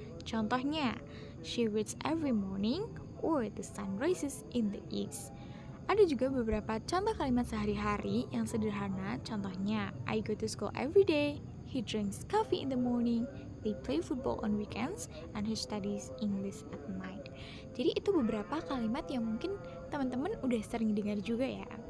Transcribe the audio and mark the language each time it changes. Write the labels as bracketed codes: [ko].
[en] Contohnya, she reads every morning or the sun rises in the east. [id] Ada juga beberapa contoh kalimat sehari-hari yang sederhana. [en] Contohnya, I go to school every day, he drinks coffee in the morning, they play football on weekends, and he studies English at night. [id] Jadi itu beberapa kalimat yang mungkin teman-teman udah sering dengar juga ya.